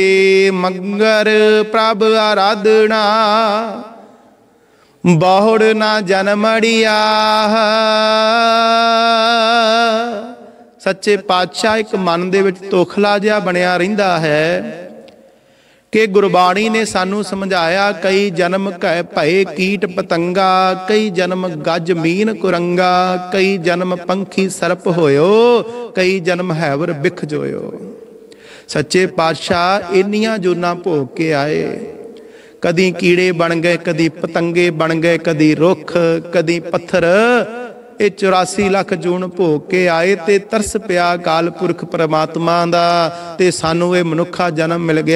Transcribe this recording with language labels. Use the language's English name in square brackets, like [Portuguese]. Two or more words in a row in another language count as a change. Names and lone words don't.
[Punjabi] ਮੰਗਰ ਪ੍ਰਭ ਆਰਾਧਨਾ ਬਹੁੜ ਨਾ ਜਨਮੜਿਆ। ਸੱਚੇ ਪਾਤਸ਼ਾਹ ਇਕ ਮਨ ਦੇ ਵਿਚ ਤੌਖਲਾ ਜਿਹਾ ਬਣਿਆ ਰਹਿੰਦਾ ਹੈ ਕਿ ਗੁਰਬਾਣੀ ਨੇ ਸਾਨੂੰ ਸਮਝਾਇਆ, ਕਈ ਜਨਮ ਕਹ ਭਯ ਕੀਟ ਪਤੰਗਾ, ਕਈ ਜਨਮ ਗਜ ਮੀਨ ਕੁਰੰਗਾ, ਕਈ ਜਨਮ ਪੰਖੀ ਸਰਪ ਹੋਯੋ, ਕਈ ਜਨਮ ਹੈਵਰ ਬਿਖ ਜੋਯੋ। ਸੱਚੇ ਪਾਤਸ਼ਾਹ ਇੰਨੀਆਂ ਜੂਨਾ ਭੋਗ ਕੇ ਆਏ, ਕਦੀ ਕੀੜੇ ਬਣ ਗਏ, ਕਦੀ ਪਤੰਗੇ ਬਣ ਗਏ, ਕਦੀ ਰੁੱਖ, ਕਦੀ ਪੱਥਰ। ਯੇ 84 ਲੱਖ ਜੂਨ ਭੋਗ ਕੇ ਆਏ ਤੇ ਤਰਸ ਪਿਆ ਕਾਲ ਪੁਰਖ ਪਰਮਾਤਮਾ ਦਾ ਤੇ ਸਾਨੂੰ ਯੇ ਮਨੁੱਖਾ ਜਨਮ ਮਿਲ ਗਿਆ।